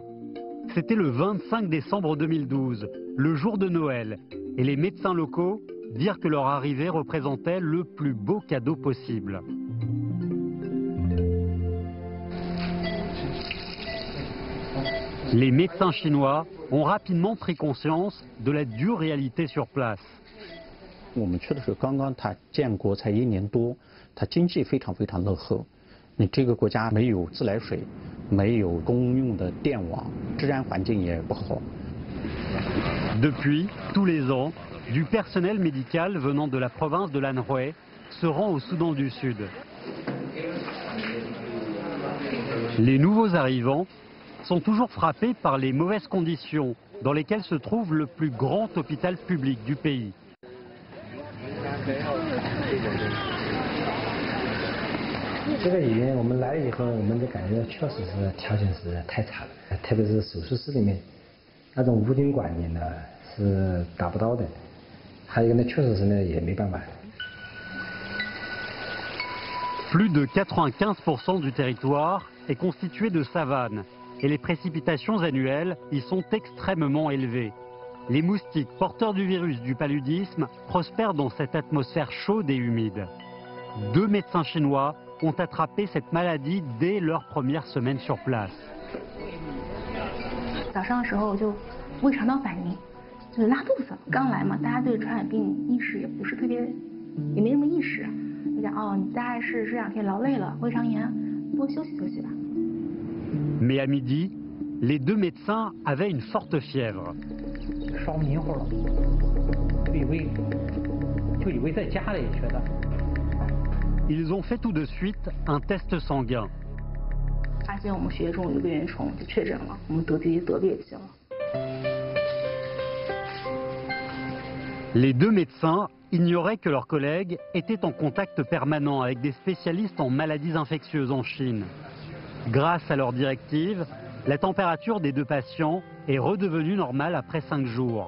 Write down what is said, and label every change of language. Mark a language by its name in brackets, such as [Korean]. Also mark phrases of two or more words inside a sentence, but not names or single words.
[French] C'était le 25 décembre 2012, le jour de Noël, et les médecins locaux dirent que leur arrivée représentait le plus beau cadeau possible. Les médecins chinois ont rapidement pris conscience de la dure réalité sur place. [Chinese] 我们去的时候，刚刚他建国才1年多，他经济非常落后。你这个国家没有自来水，没有公用的电网，治安环境也不好。 [French] Depuis, tous les ans, du personnel médical venant de la province de l'Anhui se rend au Soudan du Sud. Les nouveaux arrivants sont toujours frappés par les mauvaises conditions dans lesquelles se trouve le plus grand hôpital public du pays. [Chinese] 这个医院我们来了以后，我们就感觉确实是条件是太差了，特别是手术室里面那种屋顶管理呢是达不到的，还有一个呢，确实是呢也没办法。 [French] Plus de 95% du territoire est constitué de savanes et les précipitations annuelles y sont extrêmement élevées. Les moustiques porteurs du virus du paludisme prospèrent dans cette atmosphère chaude et humide. 2 médecins chinois ont attrapé cette maladie dès leur première semaine sur place. [Chinese] 早上的时候就胃肠道反应，就是拉肚子。刚来嘛，大家对传染病意识也不是特别，也没什么意识。就讲哦，你大概是这2天劳累了，胃肠炎，多休息休息吧。 [French] Mais à midi, les 2 médecins avaient une forte fièvre. [Chinese] 烧迷糊了，就以为在家里觉得。 [French] Ils ont fait tout de suite un test sanguin. [Chinese] 发现我们血液中有个原虫，就确诊了，我们得鼻涕了。 [French] Les 2 médecins ignoraient que leurs collègues étaient en contact permanent avec des spécialistes en maladies infectieuses en Chine. Grâce à leurs directives, la température des 2 patients est redevenue normale après 5 jours.